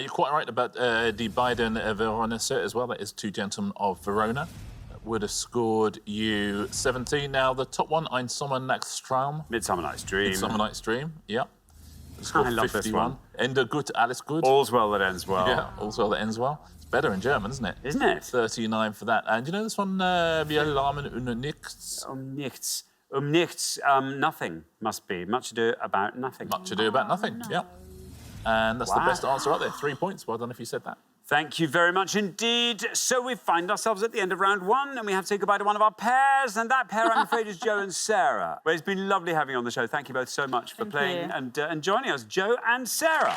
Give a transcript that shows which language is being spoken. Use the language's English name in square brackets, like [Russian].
[English] You're quite right about [German] Die beiden Veronese [English] as well. That is Two Gentlemen of Verona. Would have scored you 17. Now, the top one, Ein Sommernachtstraum. Midsummer Night's Dream. Midsummer Night's Dream, yeah. Scored I love 51. this one. [German] Ende gut, alles gut. [English] All's well that ends well. Yeah, all's well that ends well. It's better in German, isn't it? Isn't it? 39 for that. And you know this one, [German] Wir larmen über nichts? Nichts. Nichts. [English] Nothing must be. Much ado about nothing. Much ado about nothing, yeah. And that's the best answer out there. 3 points. Well done if you said that. Thank you very much indeed. So we find ourselves at the end of round one, and we have to say goodbye to one of our pairs, and that pair, I'm afraid, is Joe and Sarah. Well, it's been lovely having you on the show. Thank you both so much for playing and joining us, Joe and Sarah.